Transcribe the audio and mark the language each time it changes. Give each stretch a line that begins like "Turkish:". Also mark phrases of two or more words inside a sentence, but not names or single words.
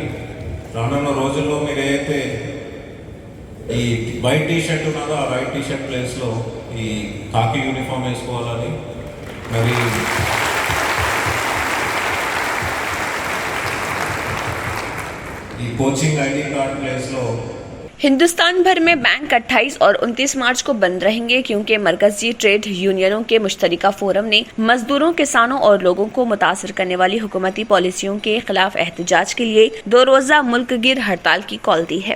Telugu: రానున్న రోజుల్లో మీరు ఏదైతే ఈ
English: white t-shirt
Telugu: ఉన్నదో ఆ
English: white t-shirt
Telugu: ప్లేస్లో ఈ
English: khaki uniform
Telugu: వేసుకోవాలని, మరి ఈ
English: coaching ID card
Telugu: ప్లేస్లో
Urdu: ہندوستان بھر میں بینک 28 اور 29 مارچ کو بند رہیں گے، کیونکہ مرکزی ٹریڈ یونینوں کے مشترکہ فورم نے مزدوروں، کسانوں اور لوگوں کو متاثر کرنے والی حکومتی پالیسیوں کے خلاف احتجاج کے لیے 2 روزہ ملک گیر ہڑتال کی کال دی ہے۔